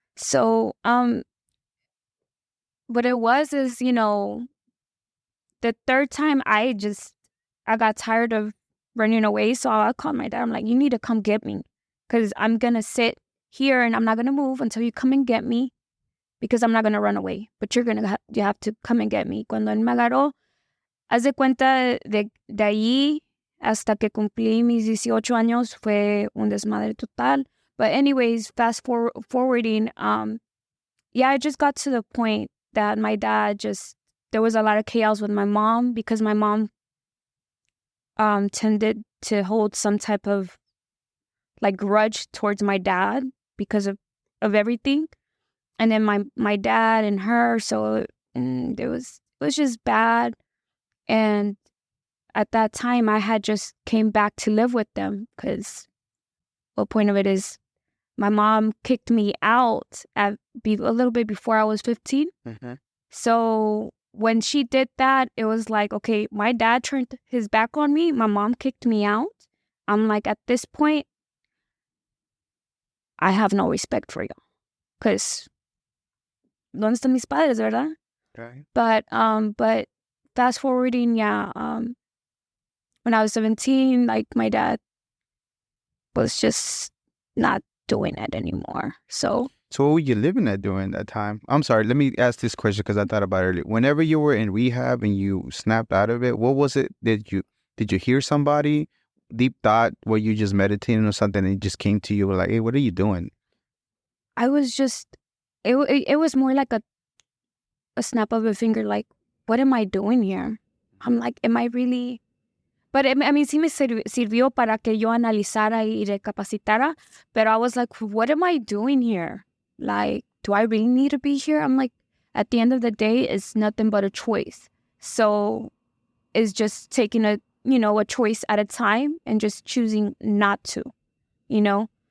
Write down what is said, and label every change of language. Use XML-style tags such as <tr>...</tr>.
<en>So, what it was is, you know, the third time I got tired of running away. So I called my dad. I'm like, you need to come get me because I'm going to sit here and I'm not going to move until you come and get me because I'm not going to run away. But you have to come and get me.</en> <es>Cuando él me agarró, haz de cuenta de ahí hasta que cumplí mis 18 años fue un desmadre total.</es> <en>But anyways, fast forwarding, yeah, I just got to the point that my dad there was a lot of chaos with my mom because my mom tended to hold some type of like grudge towards my dad because of everything. And then my dad and her, so it was just bad. And at that time, I had just came back to live with them because the point of it is my mom kicked me out a little bit before I was 15. Mm-hmm. So when she did that, it was like, okay, my dad turned his back on me. My mom kicked me out. I'm like, at this point, I have no respect for you.</en> <es>Because, ¿dónde están mis padres, verdad?</es> <en>Right. But fast forwarding, yeah, when I was 17, like my dad was just not doing it anymore. So what were you living at during that time? I'm sorry, let me ask this question because I thought about it earlier. Whenever you were in rehab and you snapped out of it, what was it? Did you hear somebody? Deep thought? Were you just meditating or something and it just came to you like, hey, what are you doing? I was just, it was more like a snap of a finger, like, what am I doing here? I'm like, am I really? But I mean,</en> <es>sí me sirvió para que yo analizara y recapacitara.</es> <en>But I was like, what am I doing here? Like, do I really need to be here? I'm like, at the end of the day, it's nothing but a choice. So it's just taking a choice at a time and just choosing not to, you know?</en>